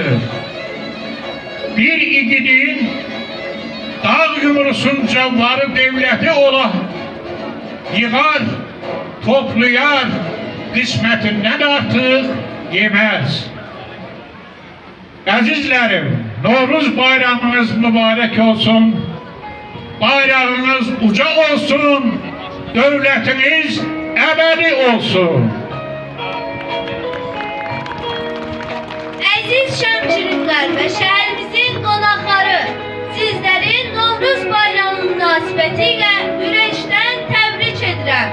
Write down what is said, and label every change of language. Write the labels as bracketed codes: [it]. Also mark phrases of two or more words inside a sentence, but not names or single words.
[tr] Bir igidin dağ yumrusunca varı devleti ola yığar, toplayar, kısmetinden artık yemez. Azizlerim, Novruz bayramınız mübarek olsun, bayrağınız uca olsun, devletiniz ebedi olsun. [az] Əziz Şəmkirlilər və şəhərimizin qonaqları, sizləri Novruz bayramı münasibəti ilə ürəkdən təbrik edirəm.